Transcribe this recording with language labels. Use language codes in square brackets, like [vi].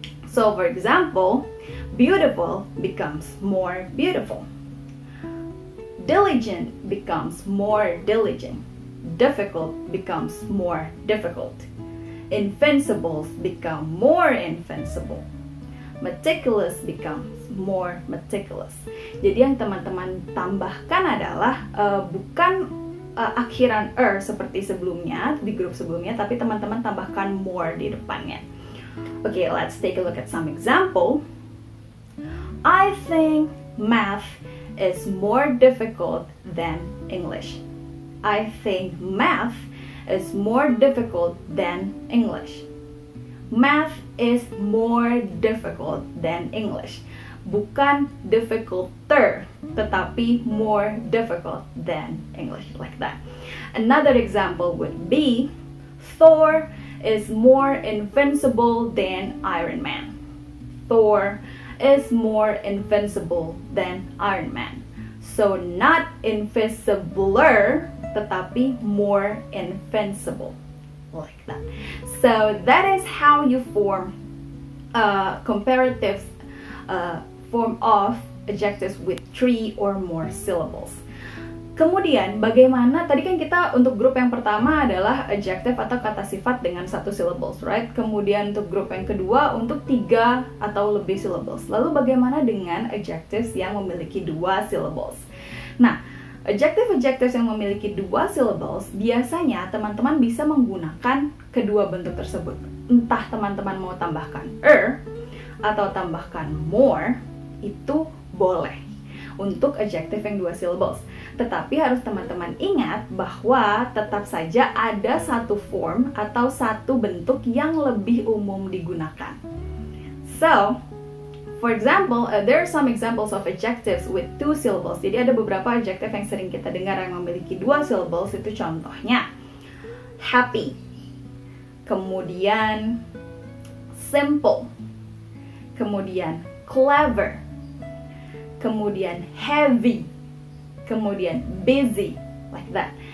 [en] So for example, beautiful becomes more beautiful. Diligent becomes more diligent. Difficult becomes more difficult. Invincible become more invincible. Meticulous becomes more meticulous. [id] Jadi yang teman-teman tambahkan adalah bukan akhiran seperti sebelumnya di grup sebelumnya, tapi teman-teman tambahkan more di depannya. [en] Okay, let's take a look at some example. I think math is more difficult than English. I think math is more difficult than English. Math is more difficult than English. [id] Bukan [en] difficulter, [id] tetapi [en] more difficult than English, like that. Another example would be Thor is more invincible than Iron Man. Thor is more invincible than Iron Man. So not invisibler, [id] tetapi [en] more invincible, like that. So that is how you form comparative form of adjectives with 3 or more syllables. [id] Kemudian bagaimana, tadi kan kita untuk grup yang pertama adalah adjective atau kata sifat dengan 1 syllables, right? Kemudian untuk grup yang kedua untuk 3 atau lebih syllables. Lalu bagaimana dengan adjectives yang memiliki 2 syllables? Nah, adjectives yang memiliki 2 syllables biasanya teman-teman bisa menggunakan kedua bentuk tersebut. Entah teman-teman mau tambahkan atau tambahkan more, itu boleh untuk adjective yang 2 syllables. Tetapi harus teman-teman ingat bahwa tetap saja ada satu form atau satu bentuk yang lebih umum digunakan. [en] So, for example, there are some examples of adjectives with 2 syllables. [id] Jadi ada beberapa adjective yang sering kita dengar yang memiliki 2 syllables, itu contohnya happy, kemudian simple, kemudian clever, kemudian heavy, kemudian busy, like that.